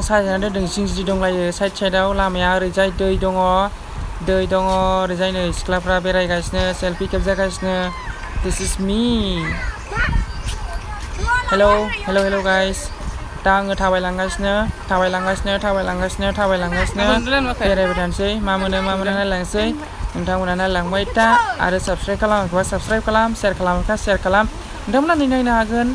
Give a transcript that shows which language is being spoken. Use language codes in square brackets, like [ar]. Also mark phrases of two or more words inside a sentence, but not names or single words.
[brx] साजायनानै दोनदों जिं दंलायो साइडआव लामाया ओरैजाय दै दङ ओरैजाय नै सिख्लाफ्रा बेरायगासिनो सेल्फि खेबजागासिनो [en] this is me hello guys [brx] दा आङो थाबायलांगासिनो बेरायबाय थानोसै मा मोनो नायलांसै नोंथांमोना नायलांबाय था आरो साबस्क्राइब खालामाखैबा साबस्क्राइब खालाम शेयार खालामाखैबा शेयार खालाम नोंथांमोना नायनो हागोन